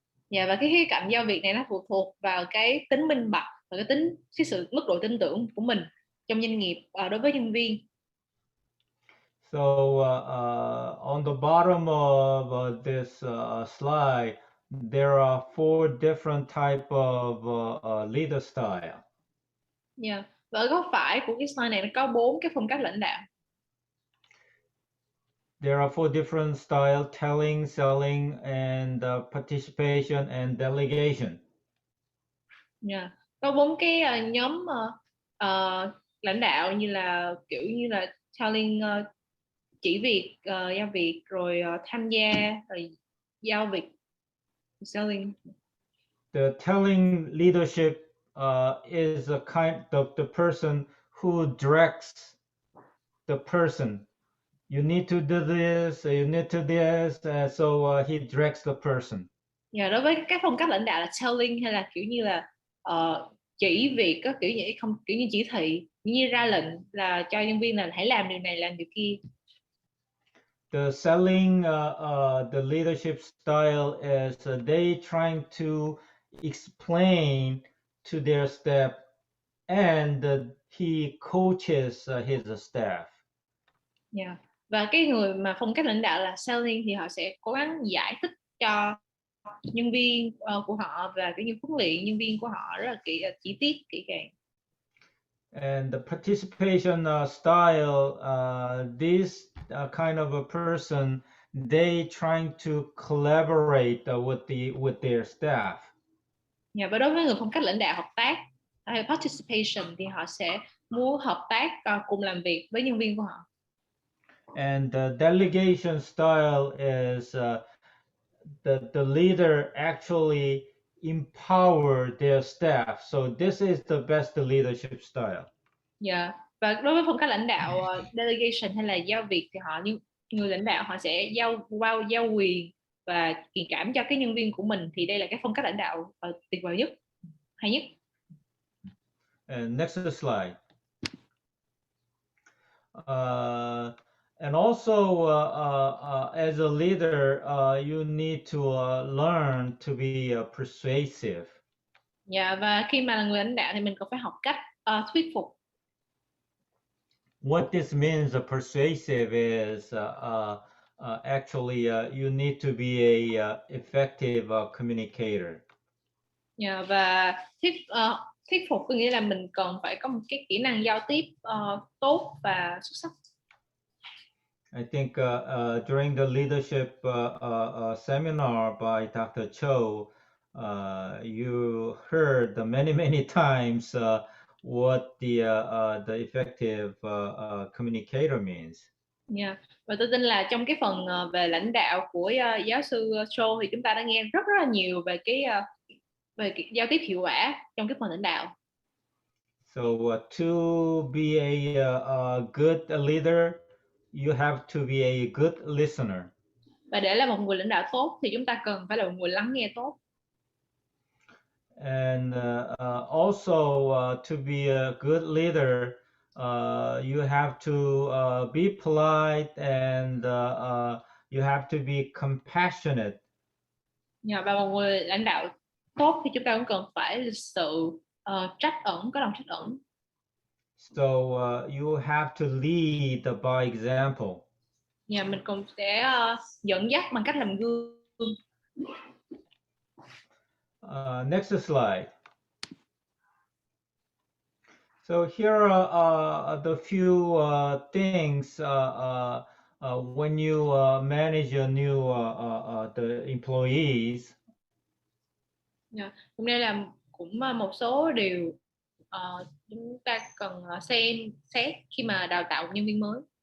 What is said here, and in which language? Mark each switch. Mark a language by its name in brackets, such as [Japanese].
[Vietnamese] Và cái khía cạnh giao việc này nó phụ thuộc vào cái tính minh bạch và cái sự mức độ tin tưởng của mình trong doanh nghiệp đối với nhân viên. [English] So on the bottom of this slide, there are 4 different type of leader style. [Vietnamese] Và ở góc phải của cái slide này nó có 4 cái phong cách lãnh đạo. [English] There are 4 different style: telling, selling, and participation and delegation. [Vietnamese] Có 4 cái nhóm lãnh đạo như là kiểu như là telling, chỉ việc, giao việc, rồi tham gia, rồi giao việc, selling. [English] The telling leadership is a kind of the person who directs the person. You need to do this, you need to do this, so he directs the person. [Vietnamese] Và đối với các phong cách lãnh đạo là telling hay là kiểu như là chỉ việc, có kiểu như không, kiểu như chỉ thị, như ra lệnh là cho nhân viên là hãy làm điều này, làm điều kia. [English] The selling, the leadership style is they trying to explain to their staff, and he coaches his staff. Yeah. [Vietnamese] Và cái người mà phong cách lãnh đạo là selling thì họ sẽ cố gắng giải thích cho nhân viên của họ, và cái như huấn luyện nhân viên của họ rất là chi tiết, kỹ càng. [English] And the participation style, this kind of a person, they trying to collaborate with their staff. [Vietnamese] Yeah, và đối với người phong cách lãnh đạo hợp tác hay participation thì họ sẽ muốn hợp tác, cùng làm việc với nhân viên của họ. [English] And the delegation style is the leader actually empower their staff. So this is the best leadership style. [Vietnamese] Dạ. Và đối với phong cách lãnh đạo delegation hay là giao việc thì người lãnh đạo họ sẽ giao quyền và truyền cảm cho cái nhân viên của mình, thì đây là cái phong cách lãnh đạo tuyệt vời nhất, hay nhất. [English] And next slide. And also, as a leader, you need to learn to be persuasive. [Vietnamese] Dạ, và khi mà là người lãnh đạo thì mình còn phải học cách thuyết phục. [English] What this means, persuasive, is actually you need to be a effective communicator. [Vietnamese] Dạ, và thuyết phục có nghĩa là mình cần phải có một cái kỹ năng giao tiếp tốt và xuất sắc. [English] I think during the leadership seminar by Dr. Cho, you heard many times what the effective communicator means. Yeah. [Vietnamese] Và tôi tin là trong cái phần về lãnh đạo của giáo sư Cho thì chúng ta đã nghe rất là nhiều về cái giao tiếp hiệu quả trong cái phần lãnh đạo. [English] So to be a good leader, you have to be a good listener. [Vietnamese] Và để là một người lãnh đạo tốt thì chúng ta cần phải là một người lắng nghe tốt. [English] And also to be a good leader, you have to be polite, and you have to be compassionate. [Vietnamese] Và một người lãnh đạo tốt thì chúng ta cũng cần phải lịch sự, trắc ẩn, có lòng trắc ẩn. [English] So you have to lead by example. [Vietnamese] Mình cũng sẽ dẫn dắt bằng cách làm gương. [English] Next slide. So here are the few things when you manage your new the employees. [Vietnamese] Hôm nay là cũng một số điều chúng ta cần xem xét khi mà đào tạo nhân viên mới.